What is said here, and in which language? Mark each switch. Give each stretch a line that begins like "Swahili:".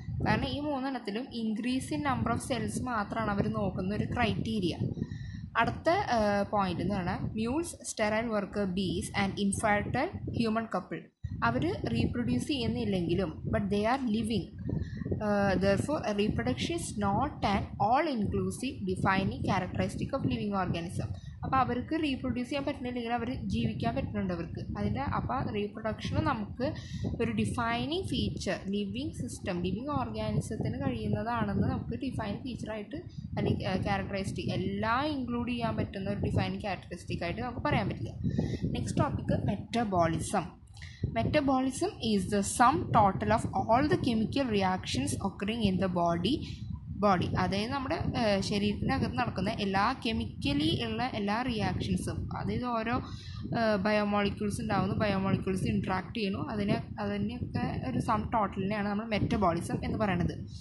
Malayalam: കാരണം ഈ മൂന്നെണ്ണത്തിലും
English: increase in number of cells
Malayalam: മാത്രമാണ് അവർ നോക്കുന്ന ഒരു ക്രൈറ്റീരിയ.
English: അടുത്ത പോയിന്റ്
Malayalam: എന്ന് പറഞ്ഞാൽ
English: Mules, sterile worker bees and infertile human couple.
Malayalam: Our reproduce ചെയ്യുന്നില്ലെങ്കിലും
English: But they are living.
Malayalam: Therefore, reproduction is not an all-inclusive defining characteristic of living organism. അപ്പോൾ അവർക്ക് reproduce ചെയ്യാൻ പറ്റുന്നില്ലെങ്കിൽ അവർ ജീവിക്കാൻ പറ്റുന്നുണ്ട് അവർക്ക് അതിൻ്റെ. അപ്പോൾ റീപ്രൊഡക്ഷൻ നമുക്ക് ഒരു defining feature living system, living ഓർഗാനിസത്തിന് കഴിയുന്നതാണെന്ന് നമുക്ക് ഡിഫൈനിങ് ഫീച്ചറായിട്ട് അല്ലെങ്കിൽ ക്യാരക്ടറിസ്റ്റിക് എല്ലാം ഇൻക്ലൂഡ് ചെയ്യാൻ പറ്റുന്ന ഒരു ഡിഫൈനിങ് ക്യാരക്ടറിസ്റ്റിക് ആയിട്ട് നമുക്ക് പറയാൻ പറ്റില്ല.
English: Next topic metabolism. Metabolism is the sum total of all the chemical reactions occurring in the body.
Malayalam: അതായത് നമ്മുടെ ശരീരത്തിനകത്ത് നടക്കുന്ന എല്ലാ കെമിക്കലി ഉള്ള എല്ലാ റിയാക്ഷൻസും, അതായത് ഓരോ ബയോമോളിക്യൂൾസ് ഉണ്ടാകുന്നു, ബയോമോളിക്യൂൾസ് ഇൻട്രാക്ട് ചെയ്യുന്നു, അതിനെയൊക്കെ ഒരു സം ടോട്ടലിനെയാണ് നമ്മൾ മെറ്റബോളിസം എന്ന് പറയുന്നത്.